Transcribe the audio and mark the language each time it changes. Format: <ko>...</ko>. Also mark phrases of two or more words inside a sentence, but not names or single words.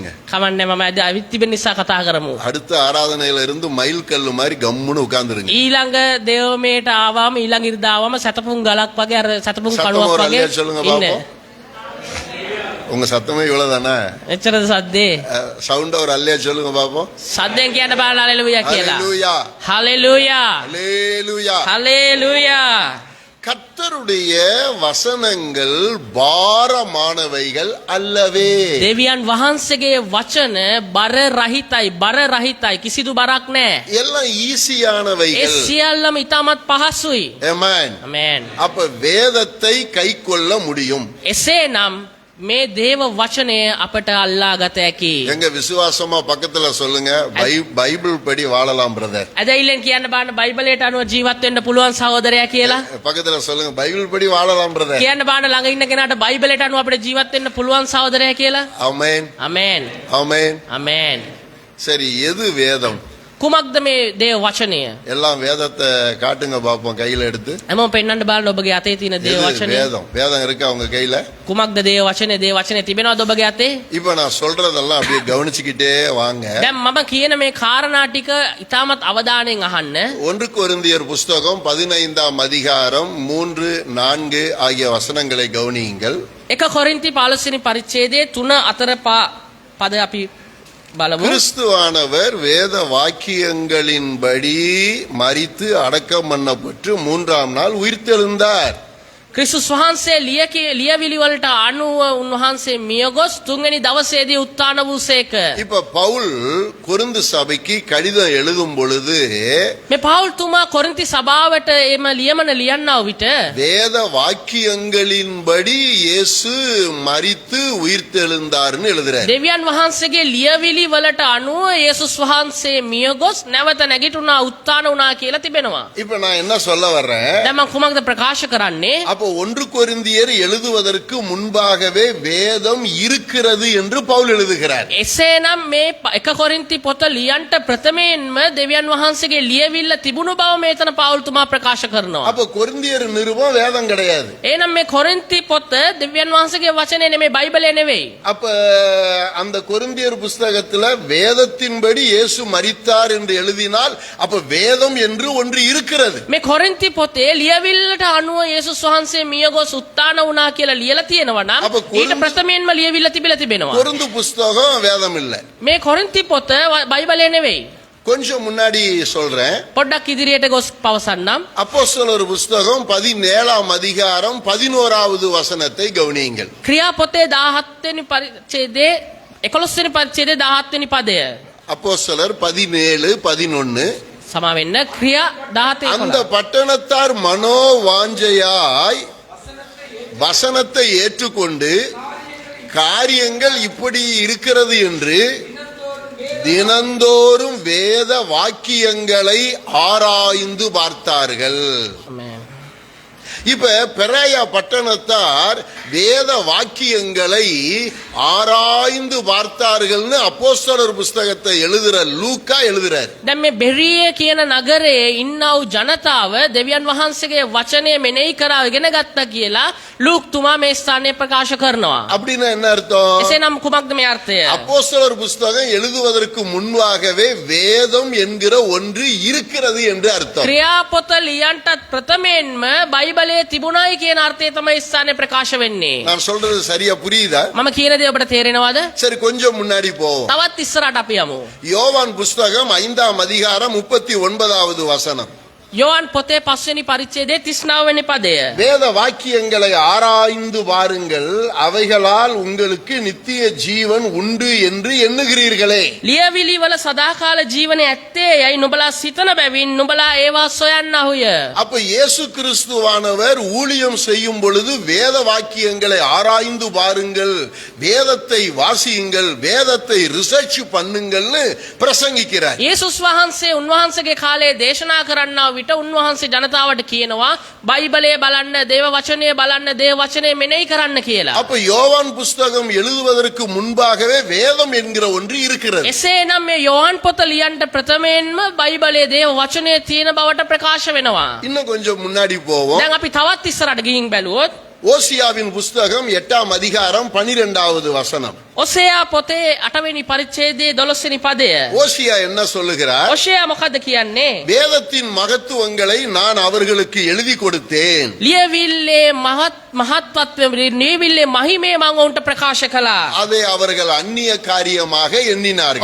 <si>කමන්නේ, මම අද අවිත් තිබෙන නිසා කතා කරමු.</si> <ta>அடுத்த ආරාධனையில இருந்து மயில் கல்லு மாதிரி கம்முன்னு உட்கார்ந்துருங்க.</ta> <si>ඊළඟ දේවමේට ආවම ඊළඟ ඉරිදාවම සතපුම් ගලක් වගේ අර සතපුම්</si> <ta>சத்தமா</ta> <si>කණුවක්</si> <ta>ஒரு</ta> <si>වගේ</si> <ta>அல்லையா சொல்லுங்க</ta> <si>ඉන්න.</si> <ta>பாப்போம். உங்க சத்தமே இவ்வளவுதானே?</ta> <si>එච්චරද සද්දේ?</si> <ta>சவுண்ட ஒரு அல்லையா சொல்லுங்க பாப்போம்.</ta> <si>සද්දෙන් කියන්න බලන්න හalleluya කියලා.</si> <ta>ஹalleluya,</ta> <si>හalleluya.</si> <ta>ஹalleluya.</ta> <si>හalleluya.</si> <ta>கர்த்தருடைய வசனங்கள் பாரமானவைகள் அல்லவே.</ta> <si>දෙවියන් වහන්සේගේ වචන බර රහිතයි, බර රහිතයි, කිසිදු බරක් නැහැ.</si> <ta>எல்லாம்</ta> <si>ඒ</si> <ta>ஈஸியானவைகள்.</ta> <si>සියල්ලම ඉතාමත් පහසුයි.</si> <ta>ஆமென்.</ta> <si>ආමෙන්.</si> <ta>அப்ப வேதத்தை கைக்கொள்ள முடியும்.</ta> <si>එසේනම් මේ දේව වචනය අපට අල්ලා ගත හැකි.</si> <ta>எங்க விசுவாசமா பக்கத்துல சொல்லுங்க, பைபிள் படி வாழலாம் பிரதர்.</ta> <si>ඇදයිලෙන් කියන්න බාන්න බයිබලයට අනුව ජීවත් වෙන්න පුළුවන් සහෝදරයා කියලා.</si> <ta>பக்கத்துல சொல்லுங்க, பைபிள் படி வாழலாம் பிரதர்.</ta> <si>කියන්න බාන්න ළඟ ඉන්න කෙනාට බයිබලයට අනුව අපිට ජීවත් වෙන්න පුළුවන් සහෝදරයා කියලා.</si> <ta>ஆமென்,</ta> <si>ආමෙන්.</si> <ta>ஆமென்.</ta> <si>ආමෙන්.</si> <ta>சரி, எது வேதம்?</ta> <si>කුමක්ද මේ දේව වචනය?</si> <ta>எல்லாம் வேதத்தை காட்டுங்க பாப்போம், கையில எடுத்து.</ta> <si>හැමෝම පෙන්වන්න බලන්න ඔබගේ අතේ තියෙන දේව</si> <ta>எது</ta> <si>වචනය.</si> <ta>வேதம்? வேதம் இருக்கா உங்க கையில?</ta> <si>කුමක්ද දේව වචනය? දේව වචනය තිබෙනවද ඔබගේ අතේ?</si> <ta>இப்ப நான் சொல்றதெல்லாம் அப்படியே கவனிச்சுக்கிட்டே வாங்க.</ta> <si>දැන් මම කියන මේ කාරණා ටික ඉතාමත් අවධානයෙන් අහන්න.</si> <ta>1 கொரிந்தியர் புஸ்தகம் 15ஆம் அதிகாரம் 3, 4 ஆகிய வசனங்களை கவனியுங்கள்.</ta> <si>1 කොරින්ති 15 වෙනි පරිච්ඡේදයේ 3 4 පද අපි බලමු.</si> <ta>கிறிஸ்துவானவர் வேத வாக்கியங்களின்படி மரித்து அடக்கம் பண்ணப்பட்டு 3ஆம் நாள் உயிர்த்தெழுந்தார்.</ta> <si>ක්‍රිස්තුස් වහන්සේ ලියවිලි වලට අනුව උන්වහන්සේ මියගොස් තුන්වෙනි දවසේදී උත්ථාන වූසේක.</si> <ta>இப்ப பவுல் கொரிந்து சபைக்கு கடிதம் எழுதும் பொழுது</ta> <si>මේ පවුල් තුමා කොරින්ති සභාවට එම ලියමන ලියන්නා විට</si> <ta>வேத வாக்கியங்களின்படி இயேசு மரித்து உயிர்த்தெழுந்தார்னு எழுதுறார்.</ta> <si>දෙවියන් වහන්සේගේ ලියවිලි වලට අනුව යේසුස් වහන්සේ මියගොස් නැවත නැගිටුණා, උත්ථාන වුණා කියලා තිබෙනවා.</si> <ta>இப்ப நான் என்ன சொல்ல வர்றேன்?</ta> <si>දැන් මම කුමක්ද ප්‍රකාශ කරන්නේ?</si> <ta>அப்போ 1 கொரிந்தியர் எழுதுவதற்கு முன்பாகவே வேதம் இருக்கிறது என்று பவுல் எழுதுகிறார்.</ta> <si>එසේනම් මේ 1 කොරින්ති පොත ලියන්ට ප්‍රථමයෙන්ම දෙවියන් වහන්සේගේ ලියවිල්ල තිබුණු බව මේතන පවුල් තුමා ප්‍රකාශ කරනවා.</si> <ta>அப்ப கொரிந்தியர் நிருபம் வேதம் கிடையாது.</ta> <si>එහෙනම් මේ කොරින්ති පොත දෙවියන් වහන්සේගේ වචනේ නෙමෙයි, බයිබලේ නෙවෙයි.</si> <ta>அப்ப அந்த கொரிந்தியர் புஸ்தகத்துல வேதத்தின்படி இயேசு மரித்தார் என்று எழுதினால் அப்ப வேதம் என்று ஒன்று இருக்கிறது.</ta> <si>මේ කොරින්ති පොතේ ලියවිල්ලට අනුව යේසුස් වහන්සේ මියගොස් උත්ථාන වුණා කියලා ලියලා තියෙනවා නම් අප කොරින්ති- ඊට ප්‍රථමයෙන්ම ලියවිල්ල තිබිලා තිබෙනවා.</si> <ta>கொரிந்து புஸ்தகம் வேதம் இல்ல.</ta> <si>මේ කොරින්ති පොත බයිබලේ නෙවෙයි.</si> <ta>கொஞ்சம் முன்னாடி சொல்றேன்.</ta> <si>පොඩ්ඩක් ඉදිරියට ගොස් පවසන්නම්.</si> <ta>அப்போஸ்தலர் புஸ்தகம் 17ஆம் அதிகாரம் 11வது வசனத்தை கவனியுங்கள்.</ta> <si>ක්‍රියා පොතේ 17 වෙනි පරිච්ඡේදයේ 11 වෙනි පරිච්ඡේදයේ 17 වෙනි පදය.</si> <ta>அப்போஸ்தலர் 17, 11.</ta> <si>සමා වෙන්න. ක්‍රියා 17</si> <ta>அந்த 11. பட்டணத்தார் மனோ வாஞ்சையாய் வசனத்தை ஏற்றுக்கொண்டு காரியங்கள் இப்படி இருக்கிறது என்று தினந்தோறும் வேத வாக்கியங்களை ஆராய்ந்து பார்த்தார்கள். Amen. இப்ப பெராயா பட்டணத்தார் வேத வாக்கியங்களை ஆராய்ந்து பார்த்தார்கள்னு அப்போஸ்தலர் புஸ்தகத்தை எழுதுற லூக்கா எழுதுறார்.</ta> <si>දැන් මේ බෙරිය කියන නගරේ ඉන්නා වූ ජනතාව දෙවියන් වහන්සේගේ වචනය මෙනෙහි කරා ඉගෙන ගත්තා කියලා ලූක් තුමා මේ ස්ථානයේ ප්‍රකාශ කරනවා.</si> <ta>அப்படின்னா என்ன அர்த்தம்?</ta> <si>එසේනම් කුමක්ද මේ අර්ථය?</si> <ta>அப்போஸ்தலர் புஸ்தகம் எழுதுவதற்கு முன்பாகவே வேதம் என்கிற ஒன்று இருக்கிறது என்று அர்த்தம்.</ta> <si>ක්‍රියාපොත ලියන්නටත් ප්‍රථමයෙන්ම බයිබලයේ තිබුණායි කියන අර්ථය තමයි ස්ථානයේ ප්‍රකාශ වෙන්නේ.</si> <ta>நான் சொல்றது சரியா புரியுதா?</ta> <si>මම කියන දේ ඔබට තේරෙනවද?</si> <ta>சரி, கொஞ்சம் முன்னாடி போவோம்.</ta> <si>තවත් ඉස්සරහට අපි යමු.</si> <ta>யோவான் புஸ்தகம் 5ஆம் அதிகாரம் 39வது வசனம்.</ta> <si>යෝහන් පොතේ 5 වෙනි පරිච්ඡේදයේ 39 වෙනි පදය.</si> <ta>வேத வாக்கியங்களை ஆராய்ந்து பாருங்கள், அவைகளால் உங்களுக்கு நித்திய ஜீவன் உண்டு என்று எண்ணுகிறீர்களே.</ta> <si>ලියවිලි වල සදාකාල ජීවනය ඇත්තේ යයි නුඹලා සිතන බැවින් නුඹලා ඒවා සොයන්නාහුය.</si> <ta>அப்ப இயேசு கிறிஸ்துவானவர் ஊழியம் செய்யும் பொழுது வேத வாக்கியங்களை ஆராய்ந்து பாருங்கள், வேதத்தை வாசியுங்கள், வேதத்தை ரிசர்ச் பண்ணுங்கள்னு பிரசங்கிக்கிறார்.</ta> <si>යේසුස් වහන්සේ උන්වහන්සේගේ කාලේ දේශනා කරන්නා විට උන්වහන්සේ ජනතාවට කියනවා බයිබලය බලන්න, දේව වචනය බලන්න, දේව වචනය මෙනෙහි කරන්න කියලා.</si> <ta>அப்ப யோவான் புஸ்தகம் எழுதுவதற்கு முன்பாகவே வேதம் என்கிற ஒன்று இருக்கிறது.</ta> <si>එසේනම් මේ යෝහන් පොත ලියන්න ප්‍රථමයෙන්ම බයිබලයේ දේව වචනය තියෙන බවට ප්‍රකාශ වෙනවා.</si> <ta>இன்னும் கொஞ்சம் முன்னாடி போவோம்.</ta> <si>දැන් අපි තවත් ඉස්සරහට ගිහින් බැලුවොත්</si> <ta>ஓசியாவின் புஸ்தகம் 8ஆம் அதிகாரம் 12வது வசனம்.</ta> <si>ඔසේයා පොතේ 8 වෙනි පරිච්ඡේදයේ 12 වෙනි පදය.</si> <ta>ஓசியா என்ன சொல்லுகிறார்?</ta> <si>ඔසේයා මොකද කියන්නේ?</si> <ta>வேதத்தின் மகத்துவங்களை நான் அவர்களுக்கு எழுதி கொடுத்தேன்.</ta> <si>ලියවිල්ලේ මහත්වත්වය ලියවිල්ලේ මහිමේ මම උන්ට ප්‍රකාශ කළා.</si> <ta>அதை அவர்கள் அந்நிய காரியமாக எண்ணினார்கள்.</ta>